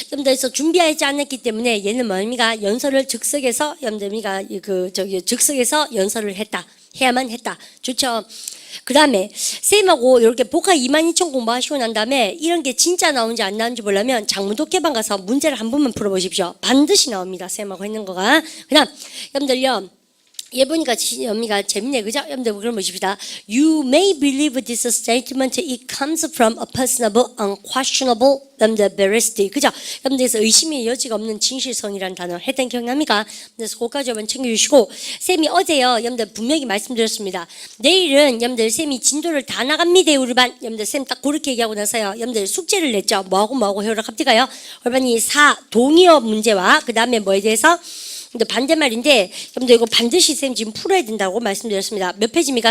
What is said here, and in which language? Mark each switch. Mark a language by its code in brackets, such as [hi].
[ko] 여러분들에서 준비하지 않았기 때문에 얘는 뭡니까? 연설을 즉석에서 여러분들이가 즉석에서 연설을 했다. 해야만 했다. 좋죠? 그 다음에 쌤하고 이렇게 복화 22,000 공부하시고 난 다음에 이런 게 진짜 나오는지 안 나오는지 보려면 장문독해방 가서 문제를 한 번만 풀어보십시오. 반드시 나옵니다. 쌤하고 했는 거가. 그 다음 여러분들요. 얘 보니까 연미가 재밌네, 그죠? 여러분들 그럼 보십시다. [en] You may believe this statement. It comes from a personable, unquestionable, 여러분들 veracity, 그죠? [ko] 여러분들에서 의심의 여지가 없는 진실성이라는 단어 했던 기억납니까? 그래서 그거까지 한번 챙겨주시고 쌤이 어제요, 여러분들 분명히 말씀드렸습니다. 내일은 여러분들 쌤이 진도를 다 나갑니다. 우리 반 여러분들 쌤 딱 그렇게 얘기하고 나서요, 여러분들 숙제를 냈죠. 뭐하고 해오라 갑니까요? 우리 반이 동의어 문제와 그 다음에 뭐에 대해서 근데 반대말인데 여러분들 이거 반드시 쌤 지금 풀어야 된다고 말씀드렸습니다. 몇 페이지입니까?